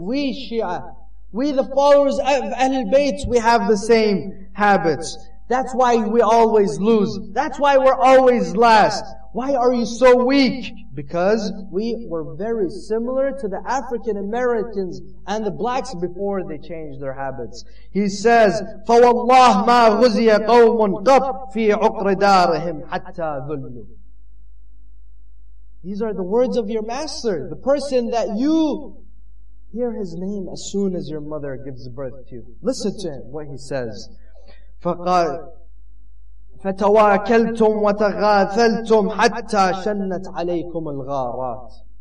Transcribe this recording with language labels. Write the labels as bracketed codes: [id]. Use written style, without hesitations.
[en] We Shia, we the followers of Ahlul Bayt, we have the same habits. That's why we always lose. That's why we're always last. Why are you so weak? Because we were very similar to the African Americans and the blacks before they changed their habits. He says, [ar] فَوَاللَّهِ مَا غُزِيَ قَوْمٌ قَبْ فِي عُقْرِ دَارِهِمْ حَتَّى ذُلُّوا. [en] These are the words of your master, the person that you hear his name as soon as your mother gives birth to you. Listen to him, what he says. [ar] فَقَالَ فَتَوَاكَلْتُمْ وَتَغَاثَلْتُمْ حَتَّى شَنَّتْ عَلَيْكُمُ الْغَارَاتِ.